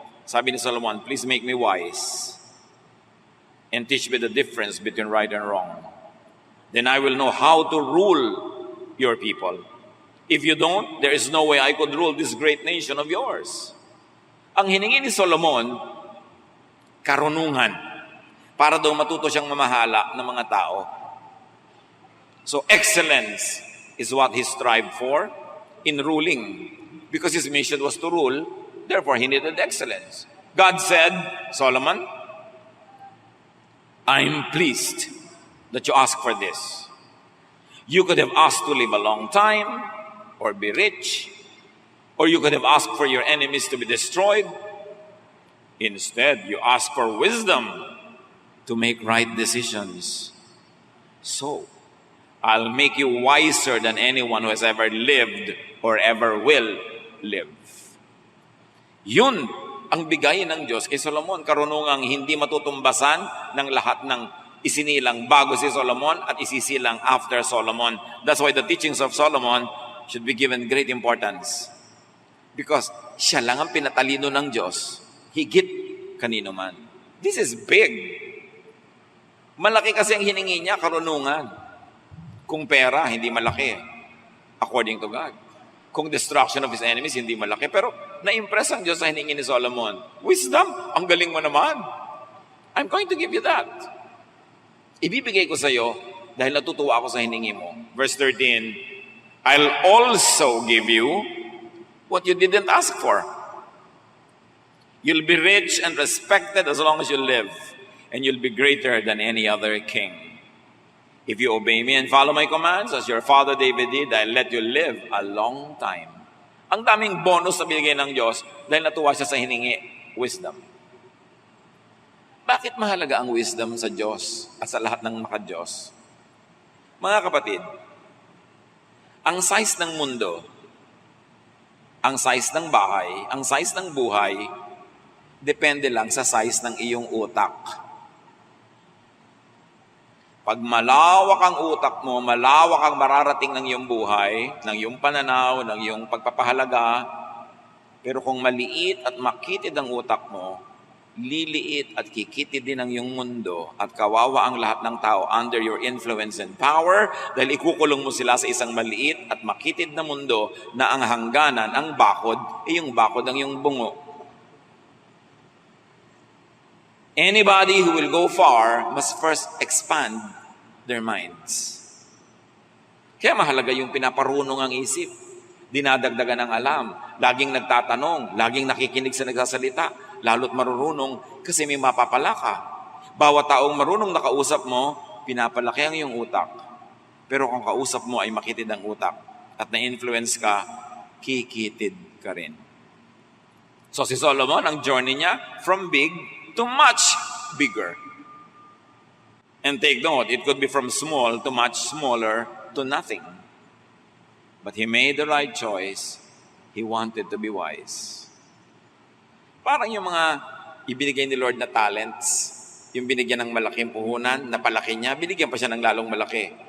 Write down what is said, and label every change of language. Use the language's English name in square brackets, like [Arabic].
[Filipino] Sabi ni [English] Solomon, please make me wise and teach me the difference between right and wrong. Then I will know how to rule your people. If you don't, there is no way I could rule this great nation of yours. [Filipino] Ang hiningi ni Solomon, karunungan, para daw matuto siyang mamahala ng mga tao. [English] So excellence is what he strived for in ruling. Because his mission was to rule, therefore he needed excellence. God said, Solomon, I'm pleased that you ask for this. You could have asked to live a long time, or be rich, or you could have asked for your enemies to be destroyed. Instead, you ask for wisdom to make right decisions. So, I'll make you wiser than anyone who has ever lived or ever will live. [Filipino] Yun ang bigay ng Diyos kay Solomon, karunungang hindi matutumbasan ng lahat ng isinilang bago si Solomon at isisilang after Solomon. [English] That's why the teachings of Solomon should be given great importance. Because [Filipino] siya lang ang pinatalino ng Diyos, higit kanino man. [English] This is big. [Filipino] Malaki kasi ang hiningi niya, karunungan. Kung pera, hindi malaki. [English] According to God. [Filipino] Kung [English] destruction of his enemies, [Filipino] hindi malaki. Pero na-impress ang Diyos sa hiningi ni Solomon. [English] Wisdom, [Filipino] ang galing mo naman. [English] I'm going to give you that. [Filipino] Ibibigay ko sa iyo dahil natutuwa ako sa hiningi mo. [English] Verse 13, I'll also give you what you didn't ask for. You'll be rich and respected as long as you live, and you'll be greater than any other king. If you obey me and follow my commands, as your father David did, I'll let you live a long time. [Filipino] Ang daming bonus na binigay ng Diyos dahil natuwa siya sa hiningi, wisdom. Bakit mahalaga ang wisdom sa Diyos at sa lahat ng maka-Diyos? Mga kapatid, ang size ng mundo, ang size ng bahay, ang size ng buhay, depende lang sa size ng iyong utak. Pag malawak ang utak mo, malawak ang mararating ng iyong buhay, ng iyong pananaw, ng iyong pagpapahalaga, pero kung maliit at makitid ang utak mo, liliit at kikitid din ang iyong mundo at kawawa ang lahat ng tao [English] under your influence and power [Filipino] dahil ikukulong mo sila sa isang maliit at makitid na mundo na ang hangganan, ang bakod, yung bakod ng iyong bungo. [English] Anybody who will go far must first expand their minds. [Filipino] Kaya mahalaga yung pinaparunong ang isip, dinadagdagan ng alam, laging nagtatanong, laging nakikinig sa nagsasalita, lalo't marurunong kasi may mapapala ka. Bawat taong marunong nakausap mo, pinapalaki ang iyong utak. Pero kung kausap mo ay makitid ang utak at na-influence ka, kikitid ka rin. So si Solomon, ang journey niya, [English] from big to much bigger. And take note, it could be from small to much smaller to nothing. But he made the right choice. He wanted to be wise. [Filipino] Parang yung mga ibinigay ni Lord na talents, yung binigyan ng malaking puhunan, napalaki niya, binigyan pa siya ng lalong malaki.